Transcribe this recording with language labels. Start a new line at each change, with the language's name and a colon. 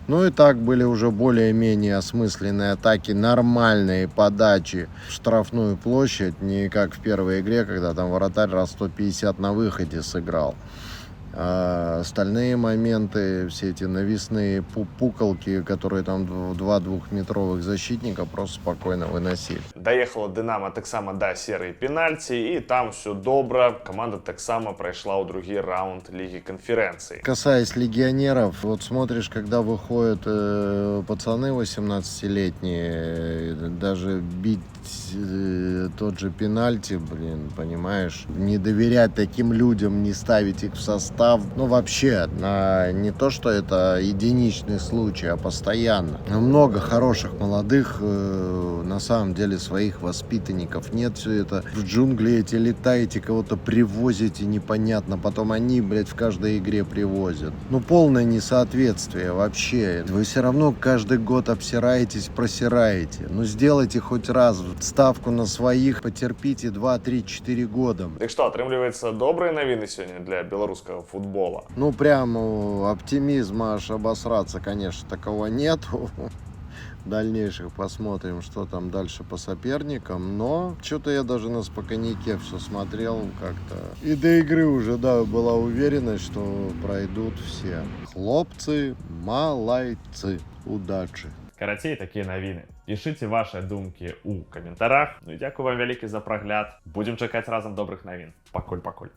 Russian: Ну и так были уже более-менее осмысленные атаки, нормальные подачи в штрафную площадь, не как в первой игре, когда там вратарь раз 150 на выходе сыграл. А остальные моменты, все эти навесные пукалки, которые там 2 двухметровых защитника просто спокойно выносили.
Belarusian: Даехала Дынамо таксама да серыі пенальці, і там все добра. Команда таксама прайшла ў другі раунд Лиги конференций.
Russian: Касаясь легионеров, вот смотришь, когда выходят пацаны 18-летние, даже бить тот же пенальти, блин, понимаешь, не доверять таким людям, не ставить их в состав. Ну, вообще, не то, что это единичный случай, а постоянно. Много хороших молодых, на самом деле, своих воспитанников. Нет, все это в джунгли эти летаете, кого-то привозите непонятно, потом они, блядь, в каждой игре привозят. Ну, полное несоответствие вообще. Вы все равно каждый год обсираетесь, просираете. Ну, сделайте хоть раз ставку на своих, потерпите 2, 3, 4 года.
Belarusian: Так что, атрымліваецца добрыя навіны сёння для беларускага футбола?
Russian: Ну, прям оптимизма аж обосраться, конечно, такого нету. дальнейших. Посмотрим, что там дальше по соперникам. Но что-то я даже на спокойнике все смотрел как-то. И до игры уже, да, была уверенность, что пройдут все. Хлопцы, молодцы. Удачи.
Belarusian: Карацей, такія навіны. Пішыце вашыя думкі ў каментарах. Ну і дзякую вам вялікі за прагляд. Будзем чакаць разам добрых навін. Пакуль.